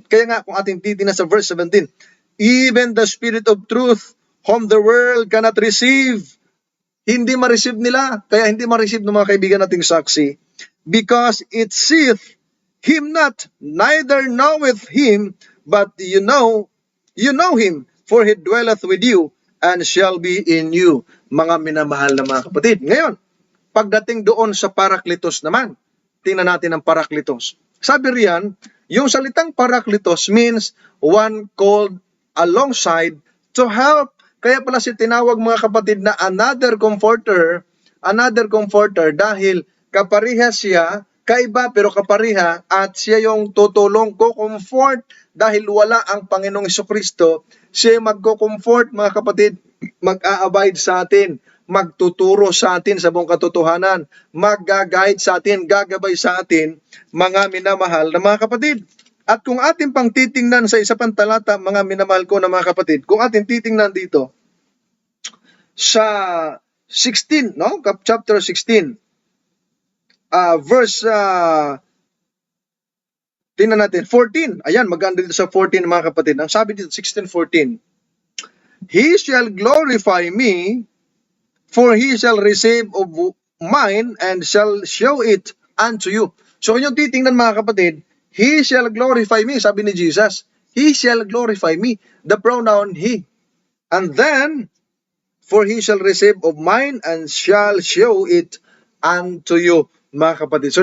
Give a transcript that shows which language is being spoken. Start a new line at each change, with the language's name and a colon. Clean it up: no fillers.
Filipino: Kaya nga, kung ating titingnan sa verse 17,
English: even the Spirit of truth, whom the world cannot receive,
Filipino: hindi ma-receive nila, kaya hindi ma-receive ng mga kaibigan nating saksi,
English: because it seeth Him not, neither knoweth Him, but you know Him, for He dwelleth with you, and shall be in you,
Filipino: mga minamahal na mga kapatid. Ngayon, pagdating doon sa parakletos naman, tingnan natin ang parakletos. Sabi riyan, yung salitang parakletos
English: means one called alongside to help.
Filipino: Kaya pala si tinawag, mga kapatid, na another comforter dahil kapariha siya, kaiba pero kapariha, at siya yung tutulong, ko-comfort, dahil wala ang Panginoong Hesukristo, siya magko-comfort, mga kapatid, mag-a-abide sa atin, magtuturo sa atin sa buong katotohanan, mag-guide sa atin, gagabay sa atin, mga minamahal na mga kapatid. At kung atin pang titingnan sa isa pang talata, mga minamahal ko na mga kapatid, kung atin titingnan dito sa 16, no? Chapter 16, verse, tingnan natin, 14. Ayan, maganda dito sa 14 mga kapatid. Ang sabi dito, 16:14.
English: He shall glorify me, for he shall receive of mine and shall show it unto you.
Filipino: So kung yung titingnan mga kapatid,
English: he shall glorify me,
Filipino: sabi ni Jesus.
English: He shall glorify me. The pronoun he. And then, for he shall receive of mine and shall show it unto you,
Filipino: mga kapatid.